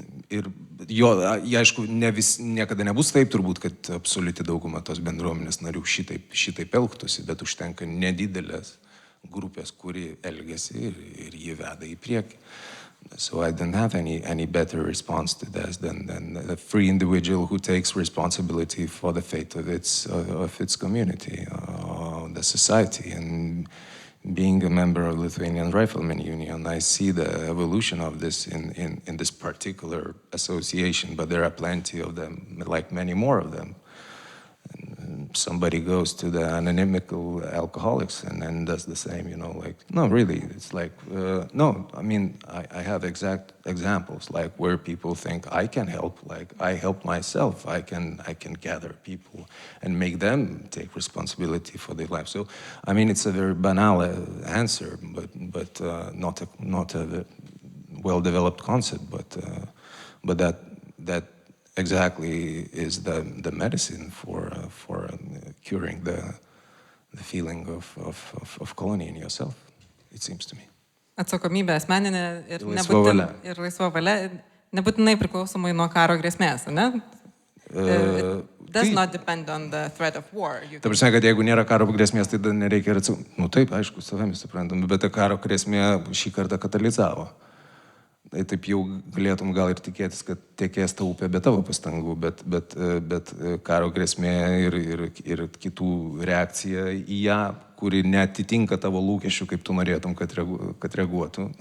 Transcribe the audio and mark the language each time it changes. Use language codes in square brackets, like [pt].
[lt] Ir aišku, niekada nebus taip turbūt, kad absoliuti dauguma tos bendruomenės narių šitaip elgtųsi, bet užtenka nedidelės grupės, kuri elgiasi ir jį veda į priekį. [en] So I don't have any better response to this than a free individual who takes responsibility for the fate of its community, the society. And being a member of Lithuanian Riflemen Union, I see the evolution of this in this particular association, but there are plenty of them, like many more of them. Somebody goes to the anonymical alcoholics and does the same, no, really, it's like, no, I mean, I have exact examples, like where people think I can help, like I help myself, I can gather people and make them take responsibility for their life. So, I mean, it's a very banal answer, but not a well-developed concept, but that exactly is the medicine for curing the feeling of colony in yourself, it seems to me. [lt] Atsakomybė asmeninė ir laisva valia, nebūtinai priklausomai nuo karo grėsmės, ne? [en] Does not depend on the threat of war. [lt] Ta prasme, kad jeigu nėra karo grėsmės, tai nereikia ir atsakyti. Taip, aišku, savami suprantam, bet ta karo grėsmė šį kartą katalizavo. Tai taip jau galėtum gal ir tikėtis, kad tekės ta upė be tavo pastangų, bet karo grėsmė ir kitų reakcija į ją, kuri netitinka tavo lūkesčių, kaip tu norėtum, kad reaguotų.